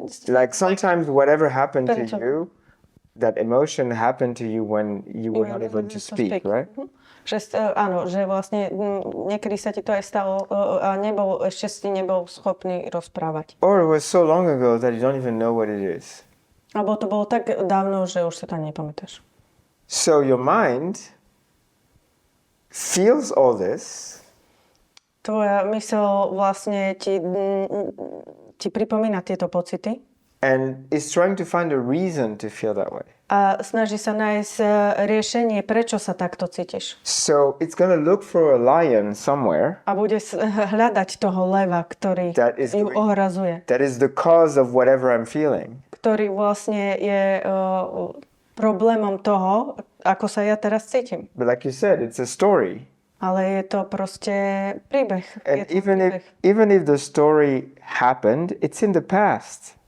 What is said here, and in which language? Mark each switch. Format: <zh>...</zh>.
<en>Like sometimes whatever happened to you, that emotion happened to you when you were not able to speak, right?</en> <sk>Áno, že vlastne niekedy sa ti to aj stalo a ešte si nebol schopný rozprávať.</sk> <en>Or it was so long ago that you don't even know what it is.</en> <sk>Alebo to bolo tak dávno, že už sa to nepamätáš.</sk> <en>So your mind feels all this.</en> <sk>Tvoja mysel vlastne ti pripomína tieto pocity.</sk> <en>And is trying to find a reason to feel that way.</en> <sk>A snaží sa nájsť riešenie, prečo sa takto cítiš.</sk> <en>So it's going to look for a lion somewhere.</en> <sk>A bude hľadať toho leva, ktorý ju ohrazuje.</sk> <en>That is the cause of whatever I'm feeling.</en> <sk>Ktorý vlastne je problémom toho, ako sa ja teraz cítim.</sk> <en>But like you said, it's a story.</en> <sk>Ale je to proste príbeh.</sk> <en>And even if the story happened, it's in the past.</en>